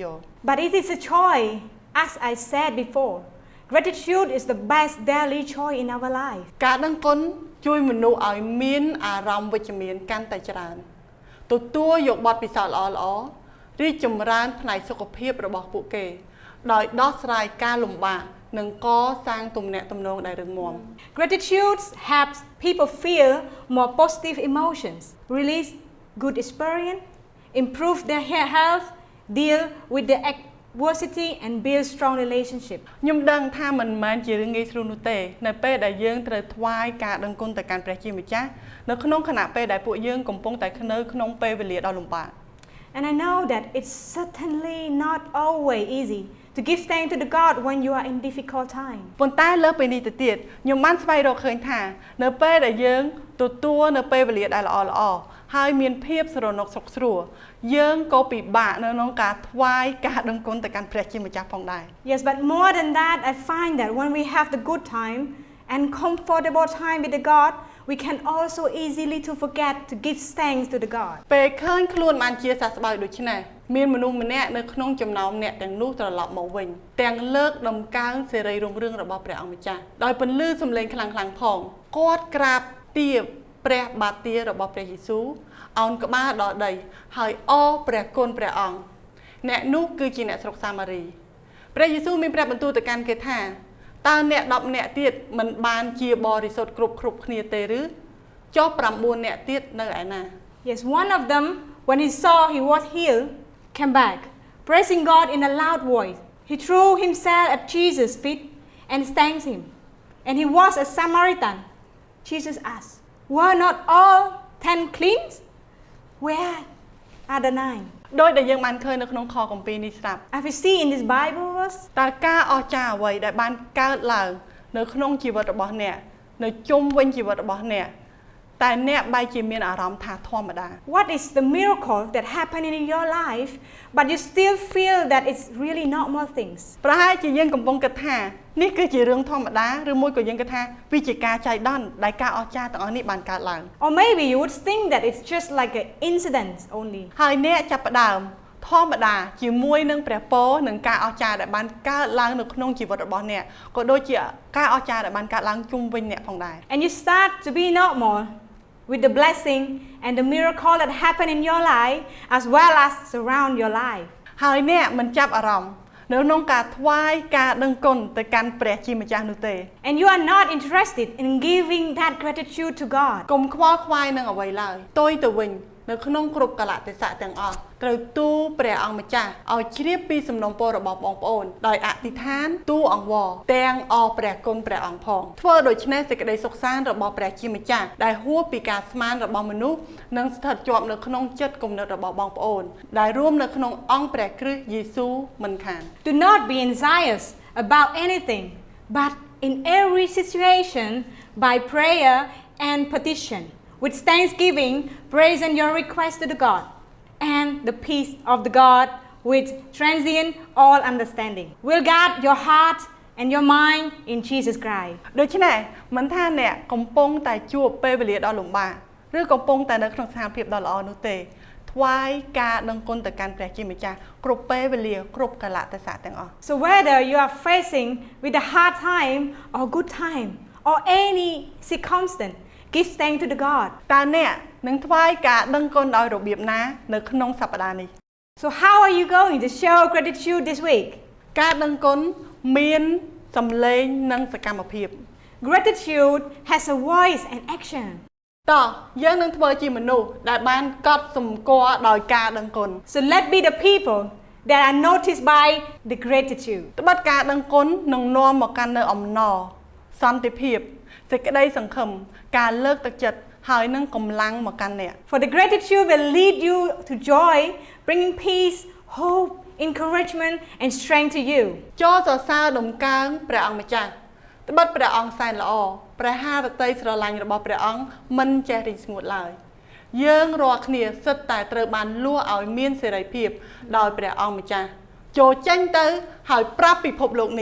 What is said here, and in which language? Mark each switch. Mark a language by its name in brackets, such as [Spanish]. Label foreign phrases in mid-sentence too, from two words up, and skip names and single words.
[English] But it is a choice, as I said before. Gratitude is the best daily choice in our life. [Khmer] ការដឹងគុណជួយមនុស្សឲ្យមានអារម្មណ៍វិជ្ជមានកាន់តែច្រើនទទួលយកបទពិសោធន៍ល្អៗរីកចម្រើនផ្នែកសុខភាពរបស់ពួកគេដោយដោះស្រាយការលំបាកនិងកសាងទំនាក់ទំនងដែលរឹងមាំ [English] Gratitude helps people feel more positive emotions, release good experience, improve their health, deal with the adversity and build strong relationship. [Khmer] ខ្ញុំដឹងថាមិនមែនជារឿងងាយស្រួលនោះទេនៅពេលដែលយើងត្រូវថ្វាយការដឹងគុណទៅកាន់ព្រះជាម្ចាស់នៅក្នុងខណៈពេលដែលពួកយើងកំពុងតែនៅក្នុងពេលវេលាដ៏លំបាក [English] And I know that it's certainly not always easy to give thanks to the God when you are in difficult time. [Khmer] ប៉ុន្តែលើពីនេះទៅទៀតខ្ញុំបានស្វែងរកឃើញថានៅពេលដែលយើងទទួលនៅពេលវេលាដែលល្អៗហើយមានភាពស្រណុកសុខស្រួលយើងក៏ពិបាកនៅក្នុងការថ្វាយការដឹងគុណទៅកាន់ព្រះជាម្ចាស់ផងដែរ [English] Yes, but more than that, I find that when we have the good time and comfortable time with the God, we can also easily to forget to give thanks to the God. [Khmer] ពេលឃើញខ្លួនបានជាសះស្បើយដូច្នេះមានមនុស្សម្នាក់នៅក្នុងចំណោមអ្នកទាំងនោះត្រឡប់មកវិញទាំងលើកដំកើងសេរីរុងរឿងរបស់ព្រះអង្គម្ចាស់ដោយពន្លឺសំឡេងខ្លាំងៗផងគាត់ក្រាបទាបព្រះបាទទារបស់ព្រះយេស៊ូវអោនក្បាលដល់ដីហើយអរព្រះគុណព្រះអង្គអ្នកនោះគឺជាអ្នកស្រុកសាម៉ារីព្រះយេស៊ូវមានព្រះបន្ទូលទៅកាន់គេថាតើអ្នក10នាក់ទៀតមិនបានជាបរិសុទ្ធគ្រប់គ្នាទេឬចុះ9នាក់ទៀតនៅឯណា [English] Yes, one of them, when he saw he was healed, came back, praising God in a loud voice. He threw himself at Jesus' feet and thanked him. And he was a Samaritan. Jesus asked, "Were not all 10 cleansed? Where are the 9?" [Khmer] ដោយដែលយើងបានឃើញនៅក្នុងខគម្ពីរនេះស្រាប់ [English] As we see in this Bible verse, [Khmer] តើការអស្ចារ្យអ្វីដែលបានកើតឡើងនៅក្នុងជីវិតរបស់អ្នកនៅជុំវិញជីវិតរបស់អ្នកតែអ្នកបែរជាមានអារម្មណ៍ថាធម្មតា [English] what is the miracle that happened in your life, but you still feel that it's really normal things? [Khmer] ប្រហែលជាយើងកំពុងគិតថានេះគឺជារឿងធម្មតាឬមួយក៏យើងគិតថាវាជាការចៃដន្យដែលការអស្ចារ្យទាំងអស់នេះបានកើតឡើង [English] Or maybe you would think that it's just like an incident only. [Khmer] ហើយអ្នកចាប់ផ្ដើមធម្មតាជាមួយនឹងព្រះពរនិងការអស្ចារ្យដែលបានកើតឡើងនៅក្នុងជីវិតរបស់អ្នកក៏ដូចជាការអស្ចារ្យដែលបានកើតឡើងជុំវិញអ្នកផងដែរ [English] And you start to be normal with the blessing and the miracle that happen in your life as well as surround your life. [Khmer] ហើយអ្នកមិនចាប់អារម្មណ៍នៅក្នុងការថ្វាយការដឹងគុណទៅកាន់ព្រះជាម្ចាស់នោះទេ [English] And you are not interested in giving that gratitude to God. [Khmer] កុំខ្វល់ខ្វាយនឹងអ្វីឡើយផ្ទុយទៅវិញនៅក្នុងគ្រប់កលៈទេសៈទាំងអស់ត្រូវទូលព្រះអង្គម្ចាស់ឲ្យជ្រាបពីសំណូមពររបស់បងប្អូនដោយអធិដ្ឋានទូលអង្វរទាំងអរព្រះគុណព្រះអង្គផងធ្វើដូច្នេះសេចក្តីសុខសាន្តរបស់ព្រះជាម្ចាស់ដែលហួសពីការស្មានរបស់មនុស្សនឹងស្ថិតជាប់នៅក្នុងចិត្តគំនិតរបស់បងប្អូនដែលរួមនៅក្នុងអង្គព្រះគ្រីស្ទយេស៊ូវមិនខាន [English] Do not be anxious about anything, but in every situation by prayer and petition with thanksgiving present your request to the God, and the peace of the God which transcends all understanding will guard your heart and your mind in Jesus Christ. [Khmer] ដូច្នេះមិនថាអ្នកកំពុងតែជួបពេលវេលាដ៏លំបាកឬកំពុងតែនៅក្នុងស្ថានភាពដ៏ល្អនោះទេថ្វាយការដឹងគុណទៅកាន់ព្រះជាម្ចាស់គ្រប់ពេលវេលាគ្រប់កលៈទេសៈទាំងអស់ [English] So whether you are facing with a hard time or good time or any circumstance, give thanks to the God. [Khmer] តើអ្នកនឹងថ្វាយការដឹងគុណដោយរបៀបណានៅក្នុងសប្តាហ៍នេះ [English] So how are you going to show gratitude this week? [Khmer] ការដឹងគុណមានសម្លេងនិងសកម្មភាព [English] Gratitude has a voice and action. [Khmer] តោះយើងនឹងធ្វើជាមនុស្សដែលបានកត់សម្គាល់ដោយការដឹងគុណ [English] So let's be the people that are noticed by the gratitude. [Khmer] ត្បិតការដឹងគុណនឹងនាំមកកាន់នូវអំណរសន្តិភាពសេចក្តីសង្ឃឹមការលើកទឹកចិត្តហើយនឹងកម្លាំងមកកាន់អ្នក [English] For the gratitude will lead you to joy, bringing peace, hope, encouragement, and strength to you. [Khmer] ចូលសរសើរដំកើងព្រះអង្គម្ចាស់ត្បិតព្រះអង្គសែនល្អព្រះハរតីស្រឡាញ់របស់ព្រះអង្គមិនចេះរីងស្ងួតឡើយយើងរាល់គ្នាសិតតែត្រូវបានលួសឲ្យមានសេរីភាពដោយព្រះអង្គម្ចាស់ចូលចេញទៅហើយប្រាប់ពិភពលោកនេះ